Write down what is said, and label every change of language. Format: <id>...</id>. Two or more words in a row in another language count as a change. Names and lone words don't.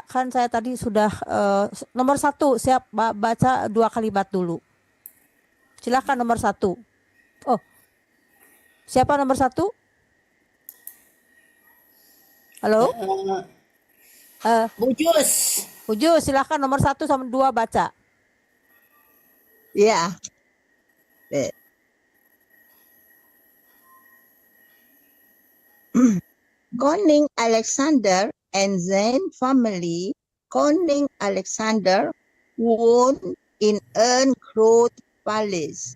<id>Kan saya tadi sudah nomor 1, siap baca 2 kalimat dulu. Silakan nomor 1. Oh, siapa nomor 1? Halo? Ujus, silakan nomor 1 sama 2 baca.</id> <nl>Ja. Koning Alexander and zijn family, Koning Alexander, woont in een groot paleis.</nl>